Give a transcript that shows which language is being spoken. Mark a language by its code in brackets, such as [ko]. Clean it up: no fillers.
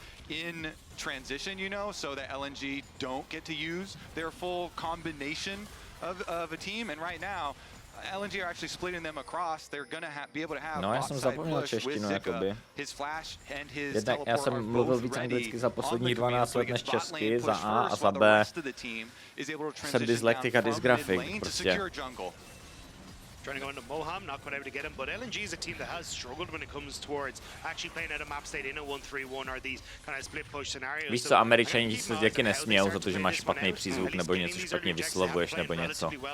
[en] In transition, you know, so that LNG don't get to use their full combination of a team. And right now, LNG are actually splitting them across. They're gonna be able to have [cs] no, já jsem zapomněl češtinu, jakoby. Jednak já jsem mluvil víc anglicky za posledních 12 let než česky, za A a za B jsem dyslektik a dysgrafik, prostě. [en] Trying to go into Moham, not quite able to get him, but LNG is a team that has struggled when it comes towards actually playing out a map state in a 1-3-1 or these kind of split push scenarios. [cs] Víš co, Američani se taky nesmějou za to, že máš špatný přízvuk nebo něco špatně vyslovuješ nebo něco.